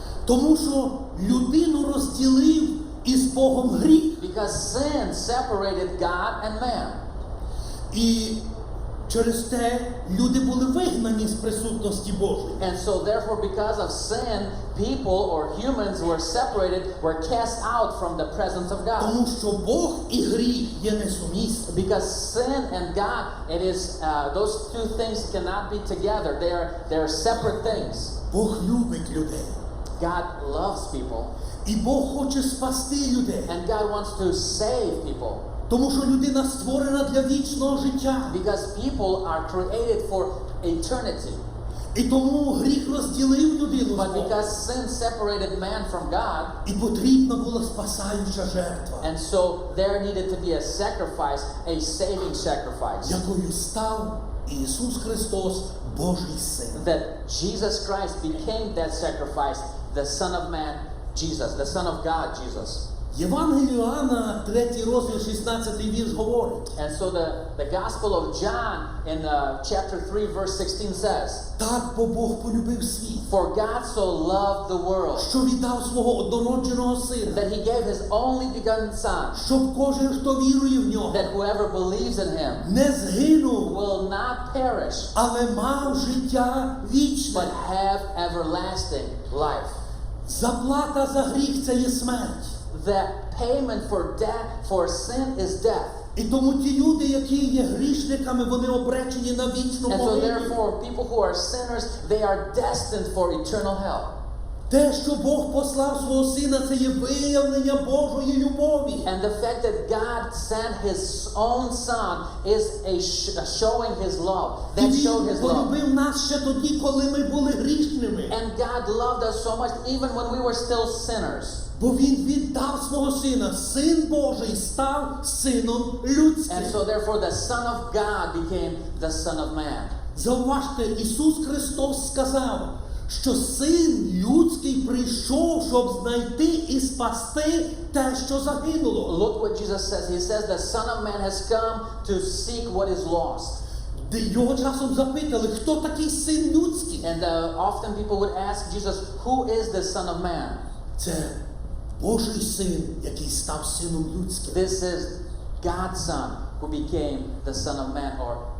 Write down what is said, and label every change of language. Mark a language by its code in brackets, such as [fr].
[uk] Тому що людину розділив із Богом гріх. [en] Because sin separated God and man. [uk] І Через те люди були вигнані з присутності Божої. [en] And so therefore, because of sin, people or humans were separated, were cast out from the presence of God. [uk] Тому що Бог і гріх є несумісні. [en] Because sin and God, it is those two things cannot be together. They are separate things. [uk] Бог любить людей. [en] God loves people, [uk] І Бог хоче спасти людей. [en] and God wants to save people. [uk] Тому що людина створена для вічного життя. [en] Because people are created for eternity. [uk] І тому гріх розділив людину з [en] But [uk] Богом. [en] because sin separated man from God, [uk] І потрібна була спасаюча жертва, [en] and so there needed to be a sacrifice, a saving sacrifice. [uk] якою став Ісус Христос, Божий Син. [en] That Jesus Christ became that sacrifice, the Son of Man, Jesus, the Son of God, Jesus. [uk] Євангелію Іоанна, 3 розділ, 16 вірш говорить: [en] And so the Gospel of John in chapter 3, verse 16 says, [uk] так бо Бог полюбив світ, [en] For God so loved the world, [uk] що віддав свого однородженого Сина, [en] that He gave His only begotten Son, [uk] щоб кожен, хто вірує в нього, [en] that whoever believes in Him [uk] не згинув, [en] will not perish, [uk] але мав життя вічне. [en] but have everlasting life. [uk] Заплата за гріх – це є смерть. [en] The payment for sin is death. [uk] І тому ті люди, які є грішниками, вони обречені на вічну [en] And so [uk] погибель. [en] therefore, people who are sinners, they are destined for eternal hell. [uk] Те, що Бог послав свого Сина, це є виявлення Божої любові. [en] And the fact that God sent His own Son is showing His love. [uk] І [en] That showed [uk] Він [en] His love. [uk] полюбив нас ще тоді, коли ми були грішними. [en] And God loved us so much even when we were still sinners. [uk] Бо Він віддав свого Сина. Син Божий став Сином людським. [en] And so therefore the Son of God became the Son of Man. [uk] Зауважте, Ісус Христос сказав, що Син людський прийшов, щоб знайти і спасти те, що загинуло. [en] Look what Jesus says. He says the Son of Man has come to seek what is lost. [uk] Його часом запитали, хто такий Син людський? [en] And often people would ask Jesus, who is the Son of Man? [uk] Це Божий Син, який став Сином людським. [en] This is God's Son who became the Son of Man, or